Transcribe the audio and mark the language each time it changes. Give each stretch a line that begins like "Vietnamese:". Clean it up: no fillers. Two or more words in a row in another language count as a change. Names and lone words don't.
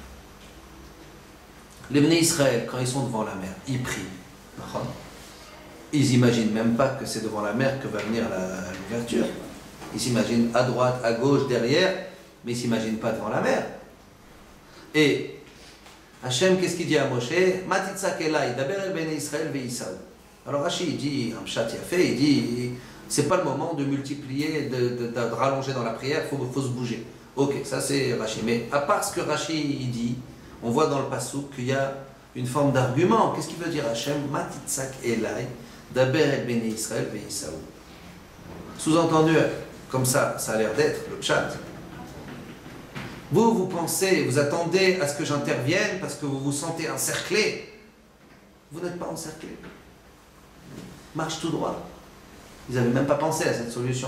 French: Les Bnei Israël, quand ils sont devant la mer, ils prient. Ils n'imaginent même pas que c'est devant la mer que va venir l'ouverture. Ils s'imaginent à droite, à gauche, derrière, mais ils ne s'imaginent pas devant la mer. Et Hachem, qu'est-ce qu'il dit à Moshe?
Hebrew: מה תצעק אלי דבר אל בני ישראל ויסעו.
French: Alors Rashi, il dit, un
Hebrew: פשט יפה,
French: il dit, c'est pas le moment de multiplier, de rallonger dans la prière, il faut se bouger. Ok, ça c'est Rashi. Mais à part ce que Rashi il dit, on voit dans le passouk qu'il y a une forme d'argument. Qu'est-ce qu'il veut dire Hachem?
Hebrew: מה תצעק אלי דבר אל בני ישראל ויסעו.
French: Sous-entendu, comme ça a l'air d'être, le pshat. Vous pensez, vous attendez à ce que j'intervienne parce que vous vous sentez encerclé. Vous n'êtes pas encerclé. Marche tout droit. Ils n'avaient même pas pensé à cette solution.